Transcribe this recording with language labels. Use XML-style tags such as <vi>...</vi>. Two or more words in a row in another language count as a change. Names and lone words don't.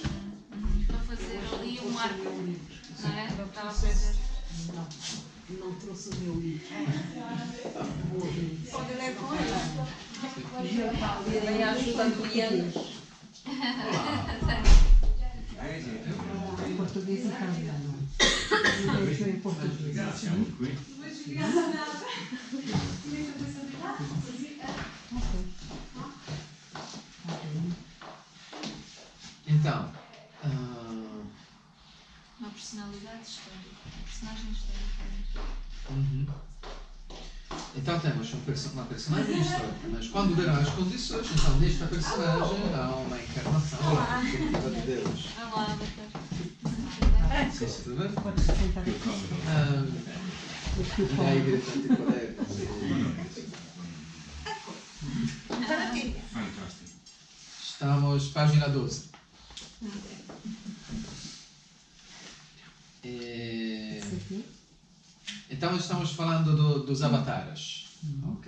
<pt>Para fazer ali um arco, não é? Estava a fazer. Não trouxe o meu livro. Pode ler com ela. Também ajuda do Ian. Em português e italiano. Invece em português.</pt> <it>Siamo qui.</it> <pt>Então, Uma personalidade histórica. Personagem histórica. Então temos uma personagem histórica, mas quando verão as condições, então nesta personagem há uma encarnação definitiva de Deus. Olá, doutor. Tudo bem? Pode sentar</pt> <en>You're</en> <pt>aqui.</pt> <en>coming on.</en> <pt>E aí gritante poder.</pt> <en>Fantastic.</en> <pt>Estamos página 12. Esse aqui. Então estamos falando dos avatares, ok?</pt>